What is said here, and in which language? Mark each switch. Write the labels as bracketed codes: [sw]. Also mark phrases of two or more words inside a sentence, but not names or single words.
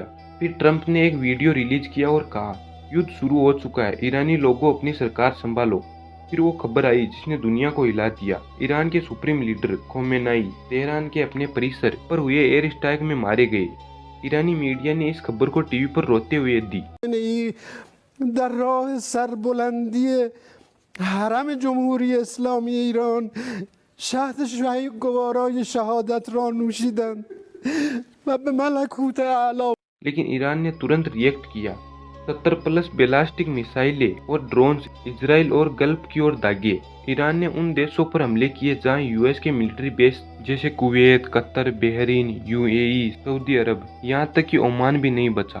[hi] फिर ट्रंप ने एक वीडियो रिलीज किया और कहा, युद्ध शुरू हो चुका है, ईरानी लोगों अपनी सरकार संभालो। फिर वो खबर आई जिसने दुनिया को हिला दिया। ईरान के [en] supreme leader [hi] खोमेनी तेहरान के अपने परिसर पर हुए [en] air strike [hi] में मारे गए। ईरानी मीडिया ने इस खबर को टीवी पर रोते हुए दी। [fa] در راه سربلندی حرم جمهوری اسلامی ایران شهد گوارای شهادت را نوشیدند و به ملکوت اعلی. [hi] लेकिन ईरान ने तुरंत रिएक्ट किया। 70 [en] plus ballistic missiles [hi] और ड्रोन्स इजराइल और गल्फ की ओर दागे। ईरान ने उन देशों पर हमले किए जहां यूएस के [en] military base [hi] जैसे कुवैत, कतर, बहरीन, UAE, सऊदी अरब, यहां तक कि ओमान भी नहीं बचा।